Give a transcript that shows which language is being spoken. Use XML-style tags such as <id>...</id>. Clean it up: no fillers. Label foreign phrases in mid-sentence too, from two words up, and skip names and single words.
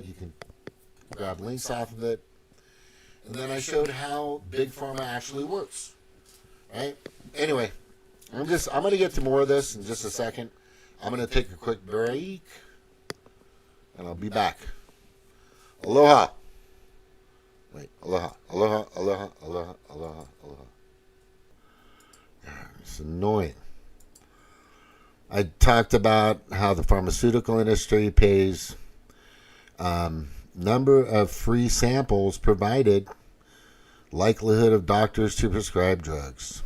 <en>You can grab links off of it. And then I showed how Big Pharma actually works. Right? Anyway, I'm going to get to more of this in just a second. I'm going to take a quick break, and I'll be back. Aloha. Wait,</en> <haw>aloha, aloha, aloha, aloha, aloha, aloha.</haw> <en>It's annoying. I talked about how the pharmaceutical industry pays number of free samples provided, likelihood of doctors to prescribe drugs.</en>